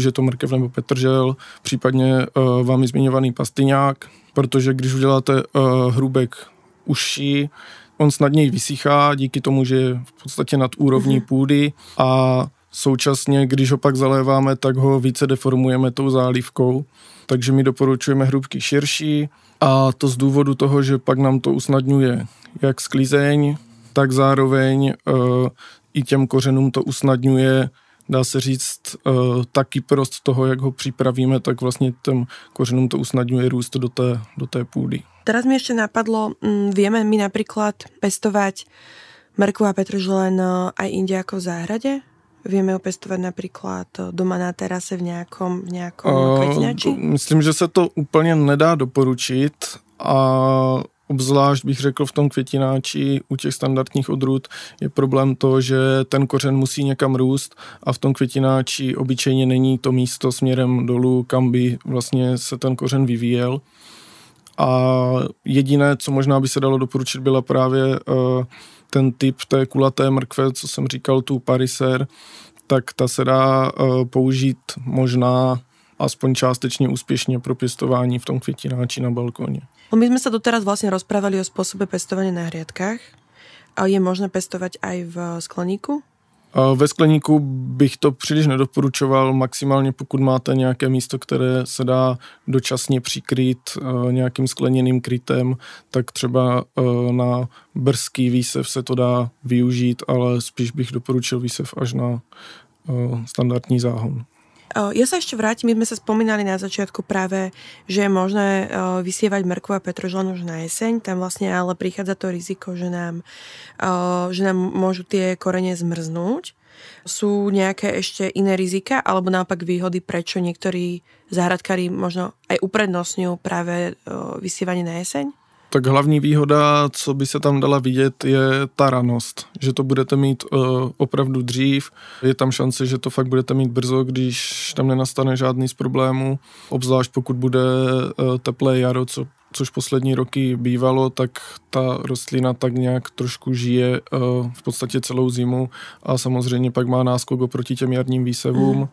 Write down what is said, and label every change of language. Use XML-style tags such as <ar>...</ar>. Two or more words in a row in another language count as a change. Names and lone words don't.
<cs>je to mrkev nebo petržel, případně vámi zmiňovaný pastyňák, protože když uděláte hrůbek užší, on snadněji vysychá, díky tomu, že je v podstatě nad úrovní půdy a současně, když ho pak zaléváme, tak ho více deformujeme tou zálivkou, takže my doporučujeme hrůbky širší a to z důvodu toho, že pak nám to usnadňuje jak sklizeň, tak zároveň i těm kořenům to usnadňuje, dá se říct, taky prost toho, jak ho připravíme, tak vlastně těm kořenům to usnadňuje růst do té půdy.</cs> <sk>Teraz mi ešte napadlo, vieme my napríklad pestovať mrkvu a petržlen aj inde ako v záhrade? Vieme ho pestovať napríklad doma na terase v nejakom kvetinači?</sk> <cs>Myslím, že se to úplně nedá doporučit a obzvlášť bych řekl v tom květináči u těch standardních odrůd je problém to, že ten kořen musí někam růst a v tom květináči obyčejně není to místo směrem dolů, kam by vlastně se ten kořen vyvíjel. A jediné, co možná by se dalo doporučit, byla právě ten typ té kulaté mrkve, co jsem říkal, tu pariser, tak ta se dá použít možná aspoň částečně úspěšně pro pěstování v tom květináči na balkóně.</cs> <sk>My sme sa doteraz vlastne rozprávali o spôsobe pestovania na hriadkách. A je možné pestovať aj v skleníku?</sk> <cs>Ve skleníku bych to příliš nedoporučoval, maximálně pokud máte nějaké místo, které se dá dočasně přikrýt nějakým skleněným krytem, tak třeba na brzký výsev se to dá využít, ale spíš bych doporučil výsev až na standardní záhon.</cs> <sk>Ja sa ešte vrátim, my sme sa spomínali na začiatku práve, že je možné vysievať mrkvu a petržlen už na jeseň, tam vlastne ale prichádza to riziko, že nám môžu tie korene zmrznúť. Sú nejaké ešte iné rizika, alebo naopak výhody, prečo niektorí záhradkári možno aj uprednostňujú práve vysievanie na jeseň?</sk> <cs>Tak hlavní výhoda, co by se tam dala vidět, je ta ranost, že to budete mít opravdu dřív. Je tam šance, že to fakt budete mít brzo, když tam nenastane žádný z problémů. Obzvlášť pokud bude teplé jaro, což poslední roky bývalo, tak ta rostlina tak nějak trošku žije v podstatě celou zimu a samozřejmě pak má náskok oproti těm jarním výsevům.</cs>